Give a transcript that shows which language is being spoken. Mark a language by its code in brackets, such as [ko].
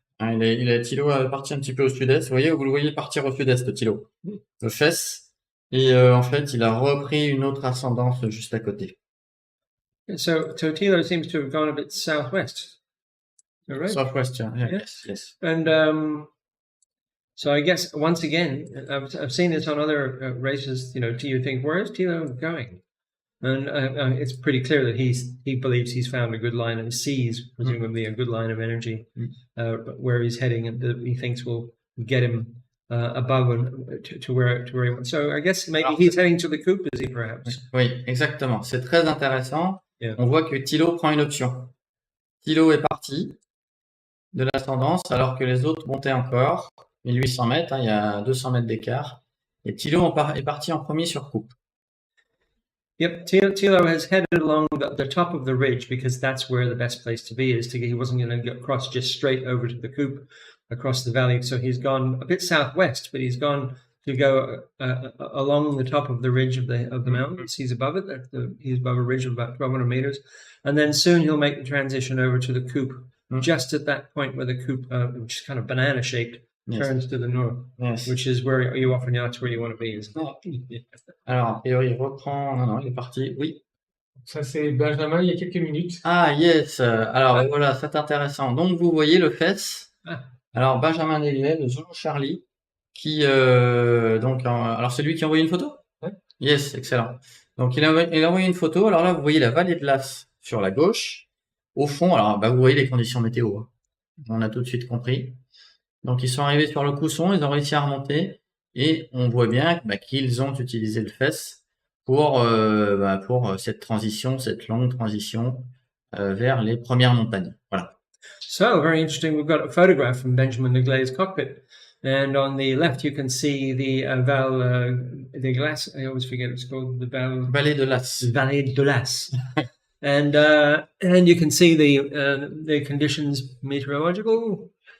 [fr] Hein, Tilo est parti un petit peu au sud-est. Vous le voyez partir au sud-est, Tilo, de Fès. Et en fait, il a repris une autre ascendance juste à côté. [en] So Tilo seems to have gone a bit southwest. Right? Southwest, yeah. Yes. And so I guess once again, I've seen this on other races. You think, where is Tilo going? And it's pretty clear that he believes he's found a good line and sees presumably a good line of energy where he's heading, and that he thinks will get him above and to where he wants. So I guess maybe he's heading to the coop, is he, perhaps? [fr] Oui, exactement. C'est très intéressant. [en] Yeah. [fr] On voit que Tilo prend une option. Tilo est parti. de l'ascendance, alors que les autres montaient encore. 1800 mètres, hein, il y a 200 mètres d'écart. Et Thilo est parti en premier sur coupe. [en] Yep, Tilo has headed along the top of the ridge because that's where the best place to be is. He wasn't going to get cross just straight over to the coupe across the valley, so he's gone a bit southwest, but he's gone to go along the top of the ridge of the mountains. He's above it. He's above a ridge of about 1,200 meters, and then soon he'll make the transition over to the coupe, just at that point where the coupe, which is kind of banana shaped, turns to the north, which is where you often that's where you want to be. [fr] Alors, a priori, il reprend. Non, il est parti. Oui. Ça, c'est Benjamin, il y a quelques minutes. [en] Ah, yes. [fr] Alors, voilà, c'est intéressant. Donc, vous voyez le fess. Alors, Benjamin Delisle, le Zulu Charlie, qui, alors, c'est lui qui a envoyé une photo? Ouais. [en] Yes, excellent. [fr] Donc, il a envoyé une photo. Alors là, vous voyez la vallée de l'As sur la gauche. Au fond, alors, vous voyez les conditions météo, hein. On a tout de suite compris. Donc, ils sont arrivés sur le Cousson, ils ont réussi à remonter, et on voit bien qu'ils ont utilisé le fess pour cette transition, cette longue transition vers les premières montagnes. Voilà. [en] So, very interesting. We've got a photograph from Benjamin Leglay's cockpit. And on the left, you can see the de Glace. I always forget what it's called. The Vallée de l'As. Vallée de l'As. and you can see the conditions meteorological.